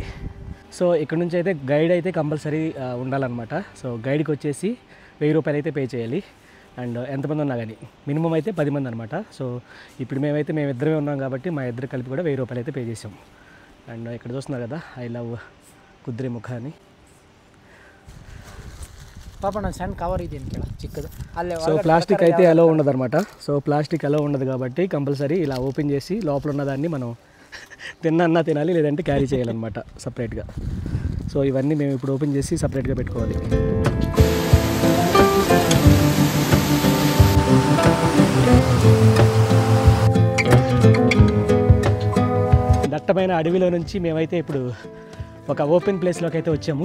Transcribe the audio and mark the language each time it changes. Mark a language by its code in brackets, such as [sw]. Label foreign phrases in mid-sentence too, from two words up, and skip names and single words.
[te] సో ఇక్కడ నుంచి అయితే గైడ్ అయితే కంపల్సరీ ఉండాలన్నమాట. సో గైడ్కి వచ్చేసి 1000 రూపాయలు అయితే పే చేయాలి. అండ్ ఎంతమంది ఉన్నా కానీ మినిమం అయితే 10 మంది అనమాట. సో ఇప్పుడు మేము ఇద్దరమే ఉన్నాం కాబట్టి మా ఇద్దరు కలిపి కూడా 1000 రూపాయలు అయితే పే చేసాం. అండ్ ఇక్కడ చూస్తున్నారు కదా [en] I love [te] ಕುದುರೆಮುಖ అని. [kn] ಪಾಪ ನಾನು ಸಣ್ಣ ಕವರ್ ಇದೆ ಕೇಳ ಚಿಕ್ಕದು ಅಲ್ಲೇ. [te] సో ప్లాస్టిక్ అయితే అలో ఉండదు అనమాట. సో ప్లాస్టిక్ అలో ఉండదు కాబట్టి కంపల్సరీ ఇలా ఓపెన్ చేసి లోపల ఉన్నదాన్ని మనం తిన్నా తినాలి, లేదంటే క్యారీ చేయాలన్నమాట సపరేట్గా. సో ఇవన్నీ మేము ఇప్పుడు ఓపెన్ చేసి సపరేట్గా పెట్టుకోవాలి. దట్టమైన అడవిలో నుంచి మేమైతే ఇప్పుడు ఒక ఓపెన్ ప్లేస్లోకి అయితే వచ్చాము.